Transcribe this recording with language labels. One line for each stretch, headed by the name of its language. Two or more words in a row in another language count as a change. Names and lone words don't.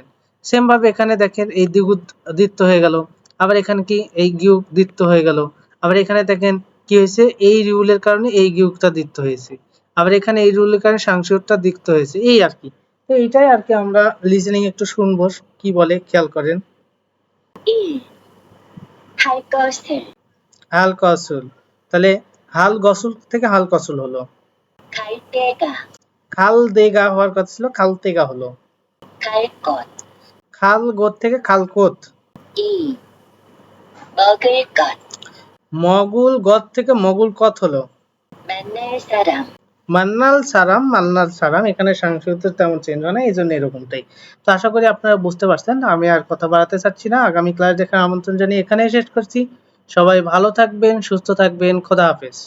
Bangla: সেম ভাবে এখানে দেখেন এই দ্বিগুত দ্বিত্ব হয়ে গেল, আবার এখানে কি এই গিউক দ্বিত্ব হয়ে গেল, আবার এখানে দেখেন কি হয়েছে এই রিউলের কারণে এই গিউকটা দ্বিত্ব হয়েছে, আবার এখানে এই রিউলের কারণে সাংসিকটা দ্বিত্ব হয়েছে, এই আর কি। তো এইটাই আর কি আমরা লিসেনিং একটু শুনবো কি বলে খেয়াল করেন। 1.
Korean: 할 것을
Bangla: হাল কসুল, তাহলে হাল গসুল থেকে হাল কসুল হলো।
Korean: 갈 때가
Bangla: খাল দেগা হওয়ার কথা ছিল খাল তেগা হলো।
Korean: 갈 것.
Bangla: খাল গোত থেকে খালকোত। 2.
Korean: 먹을 것
Bangla: মগুল গত থেকে মগুল কত হলো।
Korean: 만날 사람 만날 사람
Bangla: এখানে সংস্কৃত তেমন চেঞ্জ হয় না, এই জন্য এরকমটাই। তো আশা করি আপনারা বুঝতে পারছেন, আমি আর কথা বাড়াতে চাচ্ছি না। আগামী ক্লাস দেখার আমন্ত্রণ জানিয়ে এখানেই শেষ করছি। সবাই ভালো থাকবেন, সুস্থ থাকবেন, খোদা হাফেজ।